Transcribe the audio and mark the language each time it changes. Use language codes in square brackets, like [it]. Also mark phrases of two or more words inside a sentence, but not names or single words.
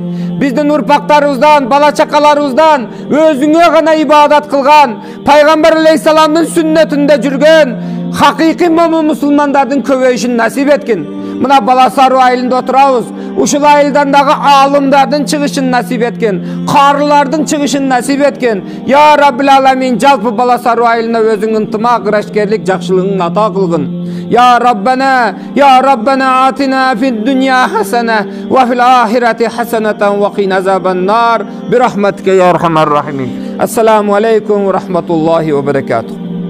[ky] Биздин урпактарыбыздан, бала чакаларыбыздан өзүңө гана ибадат кылган, Пайгамбар алейхисаламдын сүннөтүндө жүргөн хакыйкый момун мусулмандардын көбөйүшүн насип эткин. Мына Баласары айылында отурабыз. Ушул айылдан дагы алымдардын чыгышын насип эткин, карылардын чыгышын насип эткин. [ar] يا رب العالمين, [ky] жалпы Баласары айылына өзүң ынтымак, ырашкерлик, жакшылыгын ата кылгын. [ar] يا ربنا آتنا في الدنيا حسنة وفي الآخرة حسنة وقنا عذاب النار برحمتك يا أرحم الراحمين. السلام عليكم ورحمة الله وبركاته.